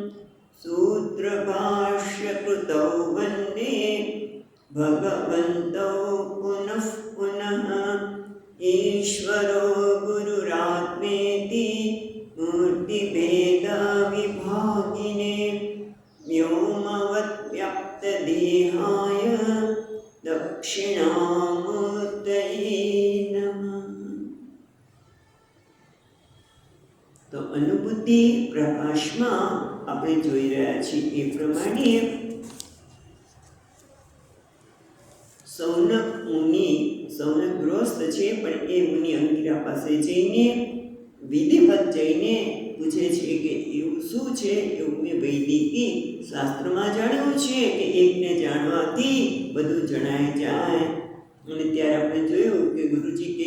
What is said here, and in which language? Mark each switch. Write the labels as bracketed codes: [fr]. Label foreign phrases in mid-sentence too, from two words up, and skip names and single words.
[sa] सूत्रभाष्यकृतौ वन्दे भगवन्तौ पुनः पुनः ईश्वरो गुरुरात्मेति मूर्तिभेदविभागिने व्योमवद्व्याप्तदेहाय दक्षिणामूर्तये नमः। [gu] तो अनुभूति प्रकाशમાં આપણે જોઈ રહ્યા છીએ એ પ્રમાણે સૌનક મુનિ સૌનક ગૃહસ્થ છે પણ એ મુનિ અંગિરા પાસે જઈને વિધિવત જઈને પૂછે છે કે એવું શું છે એવું મેં વૈદિકી શાસ્ત્રમાં જાણ્યું છે કે એકને જાણવાથી બધું જણાય જાય અને ત્યારે આપણે જોયું કે ગુરુજી કહે